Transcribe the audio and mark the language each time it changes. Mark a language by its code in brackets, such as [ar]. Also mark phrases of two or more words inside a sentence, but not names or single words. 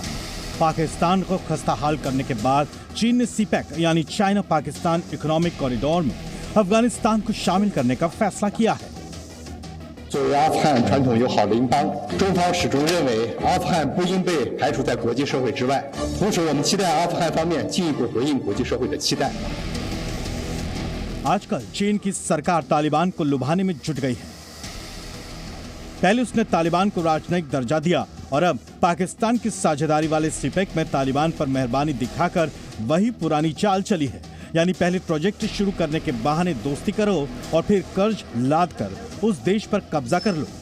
[hi] पाकिस्तान को खस्ताहाल करने के बाद चीन ने CPEC यानी चाइना पाकिस्तान इकोनॉमिक कॉरिडोर में अफगानिस्तान को शामिल करने का फैसला किया है। [zh] 作为阿富汗传统友好邻邦，中方始终认为阿富汗不应被排除在国际社会之外。同时，我们期待阿富汗方面进一步回应国际社会的期待。 [hi] आजकल चीन की सरकार तालिबान को लुभाने में जुट गई है। पहले उसने तालिबान को राजनयिक दर्जा दिया और अब पाकिस्तान की साझेदारी वाले CPEC में तालिबान पर मेहरबानी दिखाकर वही पुरानी चाल चली है। यानी पहले प्रोजेक्ट शुरू करने के बहाने दोस्ती करो और फिर कर्ज लाद कर उस देश पर कब्जा कर लो।